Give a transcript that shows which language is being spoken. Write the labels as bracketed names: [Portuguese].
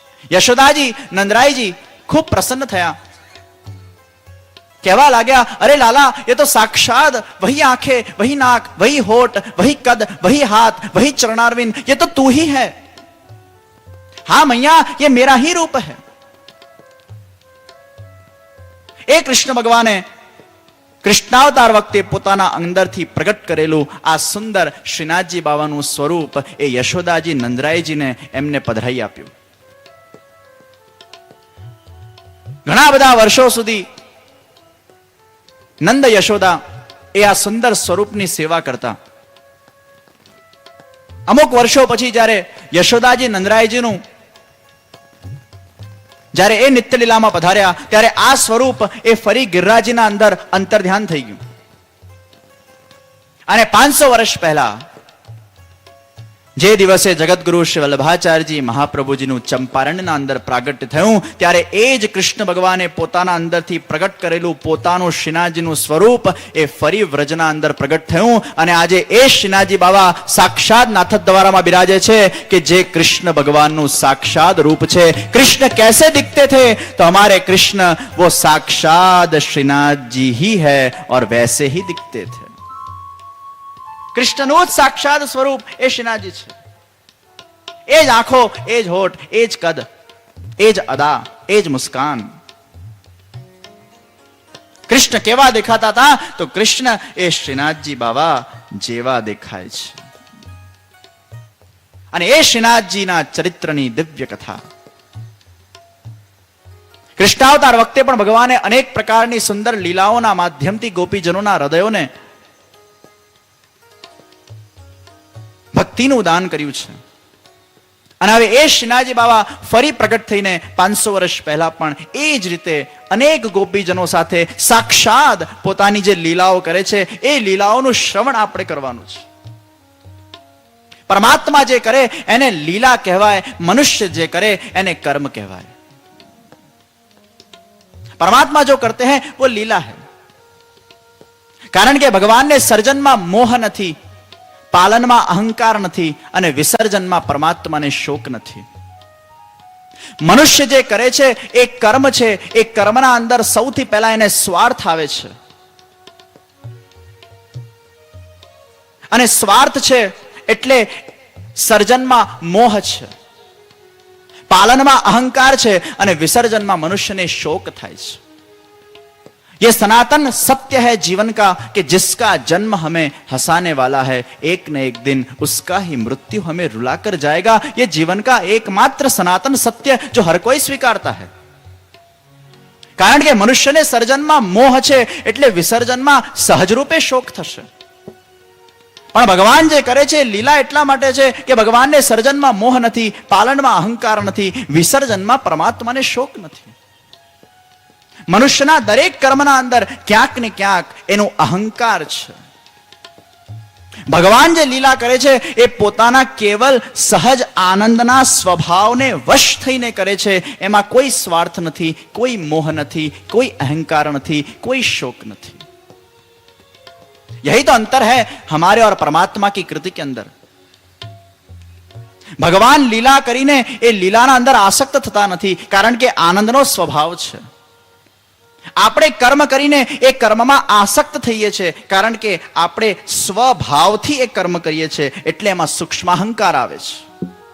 [Hindi] यशोदा जी नंदराय जी [Gujarati] खूब प्रसन्न थया. कहवा लाग्या, [Hindi] अरे लाला, ये तो साक्षात वही आंखें, वही नाक, वही होठ, वही कद, वही हाथ, वही चरणारविंद, ये तो तू ही है. हां मैया, ये मेरा ही रूप है. [Gujarati] ए कृष्ण भगवाने કૃષ્ણાવતાર વખતે પોતાના અંદરથી પ્રગટ કરેલું આ સુંદર શ્રીનાથજી બાવાનું સ્વરૂપ એ યશોદાજી નંદરાયજીને એમને પધરાઈ આપ્યું. ઘણા બધા વર્ષો સુધી નંદ યશોદા એ આ સુંદર સ્વરૂપની સેવા કરતા. અમુક વર્ષો પછી જ્યારે યશોદાજી નંદરાયજીનું જ્યારે એ નિત્યલીલામાં પધાર્યા ત્યારે આ સ્વરૂપ એ ફરી ગિરિરાજના અંદર અંતર્ધ્યાન થઈ ગયું. અને 500 વર્ષ પહેલા જે દિવસે જગતગુરુ શ્રી વલ્લભાચાર્યજી મહાપ્રભુજીનું ચંપારણના અંદર પ્રાગટ્ય થયું ત્યારે એ જ કૃષ્ણ ભગવાને પોતાના અંદરથી પ્રગટ કરેલું પોતાનું શ્રીનાથજીનું સ્વરૂપ એ ફરી વ્રજના અંદર પ્રગટ થયું. અને આજે એ શ્રીનાથજી બાબા સાક્ષાત નાથદ્વારામાં બિરાજે છે કે જે કૃષ્ણ ભગવાનનું સાક્ષાત રૂપ છે. [Hindi] કૃષ્ણ कैसे दिखते थे? तो हमारे कृष्ण वो साक्षात श्रीनाथ जी ही है और वैसे ही दिखते थे. [Gujarati] કૃષ્ણનું જ સાક્ષાત સ્વરૂપ એ શ્રીનાથજી છે. એ જ આંખો, એ જ હોઠ, એ જ કદ, એ જ અદા, એ જ મુસ્કાન. કૃષ્ણ કેવા દેખાતા હતા? તો કૃષ્ણ એ શ્રીનાથજી બાબા જેવા દેખાય છે. અને એ શ્રીનાથજીના ચરિત્રની દિવ્ય કથા. કૃષ્ણાવતાર વખતે પણ ભગવાને અનેક પ્રકારની સુંદર લીલાઓના માધ્યમથી ગોપીજનોના હૃદયોને ભક્તિનું દાન કર્યું છે. અને હવે એ શ્રીનાથજી બાબા ફરી પ્રગટ થઈને 500 વર્ષ પહેલા પણ એ જ રીતે અનેક ગોપીજનો સાથે સાક્ષાત પોતાની જે લીલાઓ કરે છે એ લીલાઓનું શ્રવણ આપણે કરવાનું છે. પરમાત્મા જે કરે એને લીલા કહેવાય, મનુષ્ય જે કરે એને કર્મ કહેવાય. [Hindi] परमात्मा जो करते हैं वो लीला है. [Gujarati] કારણ કે ભગવાનને સર્જનમાં મોહ નથી, પાલનમાં અહંકાર નથી અને વિસર્જનમાં પરમાત્માને શોક નથી. મનુષ્ય જે કરે છે એ કર્મ છે. એ કર્મના અંદર સૌથી પહેલા એને સ્વાર્થ આવે છે અને સ્વાર્થ છે એટલે સર્જનમાં મોહ છે, पालનમાં अहंकार છે અને વિસર્જનમાં મનુષ્યને શોક થાય છે. [Hindi] ये सनातन सत्य है जीवन का कि जिसका जन्म हमें हंसाने वाला है, एक न एक दिन उसका ही मृत्यु हमें रुलाकर जाएगा. ये जीवन का एकमात्र सनातन सत्य जो हर कोई स्वीकारता है. [Gujarati] કારણ કે મનુષ્યને સર્જનમાં મોહ છે એટલે વિસર્જનમાં સહજ રૂપે શોક થશે. પણ ભગવાન જે કરે છે લીલા એટલા માટે છે કે ભગવાનને સર્જનમાં મોહ નથી, પાલનમાં અહંકાર નથી, વિસર્જનમાં પરમાત્માને શોક નથી. મનુષ્યના દરેક કર્મના અંદર ક્યાંક ને ક્યાંક એનો અહંકાર છે. ભગવાન જે લીલા કરે છે એ પોતાના કેવલ સહજ આનંદના સ્વભાવને વશ થઈને કરે છે. એમાં કોઈ સ્વાર્થ નથી, કોઈ મોહ નથી, કોઈ અહંકાર નથી, કોઈ શોક નથી. [Hindi] यही तो अंतर है हमारे और परमात्मा की कृति के अंदर. [Gujarati] भगवान लीला કરીને એ લીલાના અંદર આસક્ત થતા નથી કારણ કે આનંદનો સ્વભાવ છે. આપણે કર્મ કરીને એ કર્મમાં આસક્ત થઈએ છીએ કારણ કે આપણે સ્વભાવથી એ કર્મ કરીએ છીએ એટલે એમાં સૂક્ષ્મ અહંકાર આવે છે.